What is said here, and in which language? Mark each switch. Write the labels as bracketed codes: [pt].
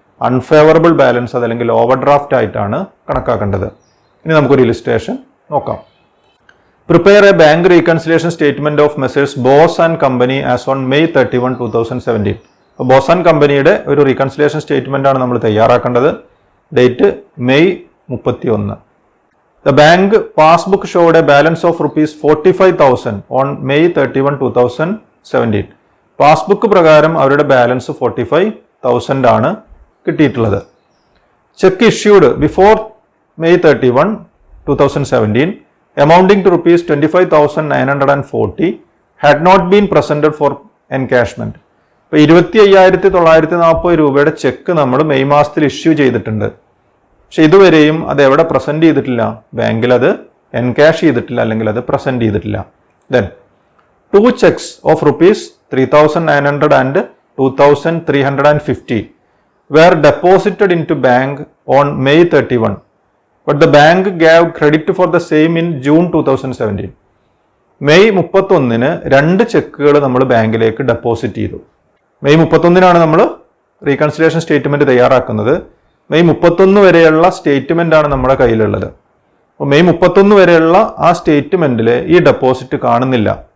[ml] Unfavourable balance അതല്ലെങ്കിൽ over draft ആയിട്ടാണ് കണക്കാക്കേണ്ടത്. ഇനി നമുക്കൊരു ഇലിസ്ട്രേഷൻ നോക്കാം. [en] Prepare a bank reconciliation statement of messrs Bose and company as on May 31, 2017. [ml] അപ്പോൾ ബോസ് ആൻഡ് കമ്പനിയുടെ ഒരു റീകൺസിലേഷൻ സ്റ്റേറ്റ്മെന്റ് ആണ് നമ്മൾ തയ്യാറാക്കേണ്ടത്. Date May 31. [en] The bank passbook showed a balance of rupees 45,000 on May 31, 2017. [ml] Passbook പ്രകാരം അവരുടെ ബാലൻസ് 45,000 ആണ് കിട്ടിയിട്ടുള്ളത്. [en] Cheque issued before May 31, 2017 amounting to rupees 25,940 had not been presented for encashment. [ml] ഇപ്പോൾ 25,940 രൂപയുടെ ചെക്ക് നമ്മൾ മെയ് മാസത്തിൽ ഇഷ്യൂ ചെയ്തിട്ടുണ്ട്. പക്ഷെ ഇതുവരെയും അത് എവിടെ പ്രസന്റ് ചെയ്തിട്ടില്ല? ബാങ്കിൽ അത് എൻകാഷ് ചെയ്തിട്ടില്ല, അല്ലെങ്കിൽ അത് പ്രസന്റ് ചെയ്തിട്ടില്ല. [en] Then 2 checks of ₹3,900 and $2,350 were deposited into bank on May 31, but the bank gave credit for the same in June 2017. [ml] May 31-ന് 2 ചെക്കുകൾ നമ്മൾ ബാങ്കിലേക്ക് ഡെപ്പോസിറ്റ് ചെയ്തു. മെയ് 31-നാണ് നമ്മൾ റീകൺസിലേഷൻ സ്റ്റേറ്റ്മെന്റ് തയ്യാറാക്കുന്നത്. മെയ് 31 വരെയുള്ള സ്റ്റേറ്റ്മെന്റ് ആണ് നമ്മുടെ കയ്യിലുള്ളത്. അപ്പോൾ മെയ് 31 വരെയുള്ള ആ സ്റ്റേറ്റ്മെന്റിൽ ഈ ഡെപ്പോസിറ്റ് കാണുന്നില്ല.